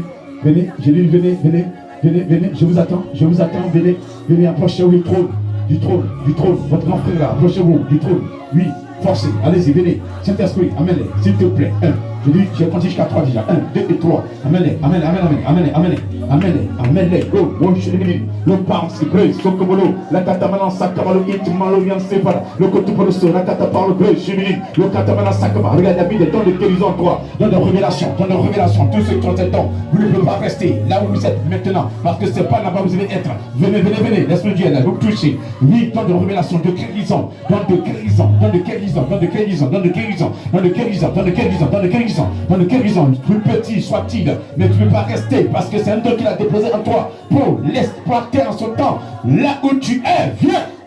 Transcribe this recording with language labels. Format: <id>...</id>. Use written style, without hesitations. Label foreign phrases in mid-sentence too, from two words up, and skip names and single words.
<fr>Venez, je dis venez, je vous attends, venez, approchez-vous du trône, votre grand frère là, approchez-vous du trône, oui, forcez, allez-y, venez, Saint-Esprit, amène-les, s'il te plaît, 1, je dis, j'ai compté jusqu'à 3 déjà, 1, 2 et 3, amène-les, go, le bounce, grace, sokomolo, la katamana sakamalo, itmalo, yan separa, le kotupoloso, la kataparo, grace, chimini, le katamana sakama, regarde, il y a mis des temps de guérison en toi, dans de révélation, tous ceux qui ont cet temps, vous ne pouvez pas rester là où vous êtes maintenant, parce que c'est pas là-bas où vous allez être, venez, laisse-le Dieu là, vous touchez, oui, temps de révélation, de guérison, plus petit soit-il, mais tu ne peux pas rester, parce que c'est un don qu'il a déposé en toi, pour l'exploiter en son temps, là où tu es, viens.</fr>